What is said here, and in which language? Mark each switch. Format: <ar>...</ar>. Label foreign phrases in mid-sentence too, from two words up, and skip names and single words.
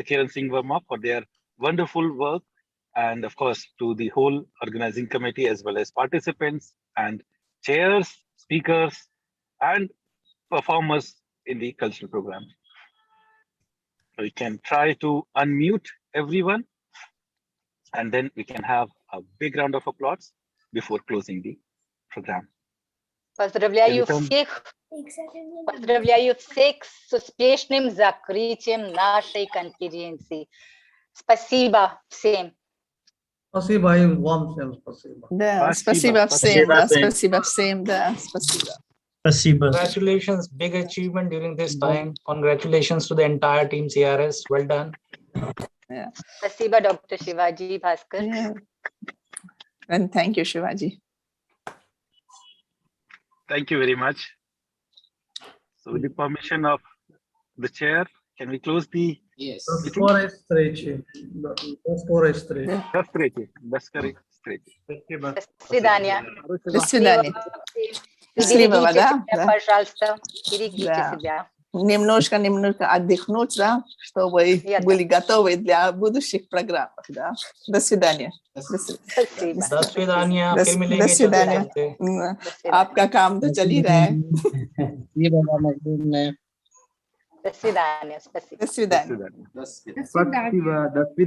<en>Kiran Singh Verma, for their wonderful work, and of course to the whole organizing committee as well as participants and chairs, speakers, and performers in the cultural program. We can try to unmute everyone, and then we can have a big round of applause before closing the program.</en> <ru>Поздравляю всех с успешным закрытием нашей конференции. Спасибо всем. Спасибо и вам всем спасибо. Да, спасибо всем, да, спасибо всем, да, спасибо.</ru> <en>Congratulations, big achievement during this time. Congratulations to the entire team CRS. Well done. Yeah.</en> <ru>Spasiba, Dr. Shivaji Bhaskar.</ru> <en>Yeah. And thank you, Shivaji. Thank you very much. So with the permission of the chair, can we close the Yes.</en> <ru>До встречи. До встречи. До свидания. До свидания. Берегите себя, себя, пожалуйста. Берегите себя. Немножко отдохнуть, да, чтобы были готовы для будущих программ. Да. До свидания. До свидания. До свидания.</ru> <hi>आपका काम तो चल ही रहा है.</hi> <ru>До свидания. Спасибо. До свидания. Спасибо.</ru>